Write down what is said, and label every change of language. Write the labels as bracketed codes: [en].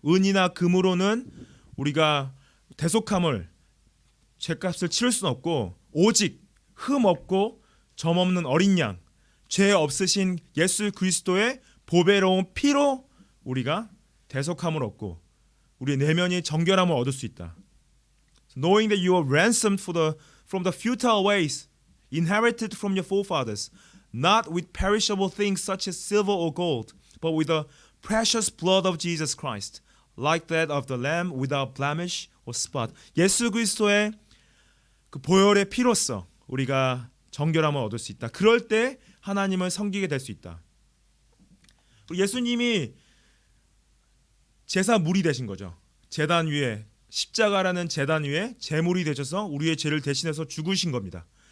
[ko] 은이나 금으로는 우리가 대속함을, 죄값을 치를 수는 없고, 오직 흠 없고 점 없는 어린 양, 죄 없으신 예수 그리스도의 보배로운 피로 우리가 대속함을 얻고 우리의 내면이 정결함을 얻을 수 있다. [en] Knowing that you are ransomed from the futile ways inherited from your forefathers, not with perishable things such as silver or gold, but with the precious blood of Jesus Christ, like that of the Lamb without blemish or spot. [ko] 예수 그리스도의 그 보혈의 피로써 우리가 정결함을 얻을 수 있다. 그럴 때 하나님을 섬기게 될 수 있다. 예수님이 제사물이 되신 거죠. 제단 위에, 십자가라는 제단 위에 제물이 되셔서 우리의 죄를 대신해서 죽으신 겁니다.